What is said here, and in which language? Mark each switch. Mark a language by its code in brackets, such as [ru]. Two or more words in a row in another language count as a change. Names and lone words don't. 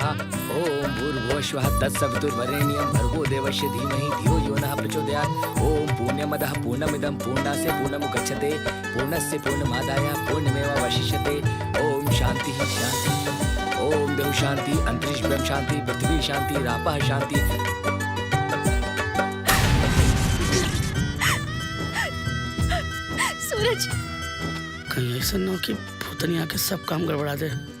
[sa] ओम भूर्भुवस्वः तत्सवितुर्वरेण्यं भर्गो देवस्य धीमहि धियो यो नः प्रचोदयात्। ओम पूर्णमदः पूर्णमिदं पूर्णास्य पूर्णमुदच्यते पूर्णस्य पूर्णमादाय पूर्णमेवावशिष्यते। ओम शांति शांति। ओम देव शांति अंतरिक्ष शांति पृथ्वी शांति रापः शांति। [hi] सूरज, कहीं ऐसा ना हो कि भूतनी आके सब काम गड़बड़ा दे।